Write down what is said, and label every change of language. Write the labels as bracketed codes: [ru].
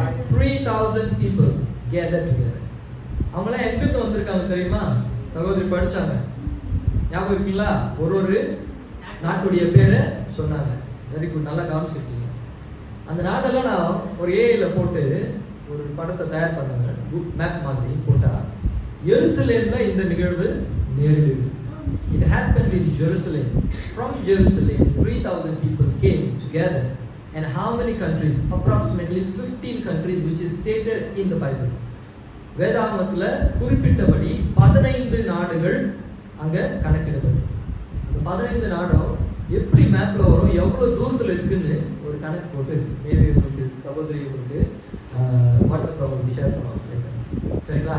[en] 3000 people gathered together. [ta] அவங்களாம் எங்கிருந்து வந்திருக்காங்க தெரியுமா? சகோதரி படிச்சாங்க, ஞாபகம் இருக்குங்களா? ஒரு நாட்டுடைய பேரை சொன்னாங்க. வெரி குட், நல்லா கவனிச்சிருக்கீங்க. அந்த நாடெல்லாம் நான் ஒரு ஏஐல போட்டு ஒரு படத்தை தயார் பண்ணாங்க, மேப் மாதிரி போட்டா எருசலேம்ல இந்த நிகழ்வு நேரிடுது. [en] It happened in Jerusalem. From Jerusalem, 3000 people came together. And how many countries? Approximately 15 countries, which is stated in the Bible. [ta] வேதாகமத்துல குறிப்பிட்டபடி 15 நாடுகள் அங்க கணக்கிடப்படும். அந்த 15 நாடும் எப்படி மேப்ல வரும், எவ்வளவு தூரத்துல இருக்குன்னு ஒரு கணக்கு போட்டு சகோதரிகளுக்கு வாட்ஸ்அப்ல உங்களுக்கு ஷேர் பண்ணுவாங்க. சரிங்களா?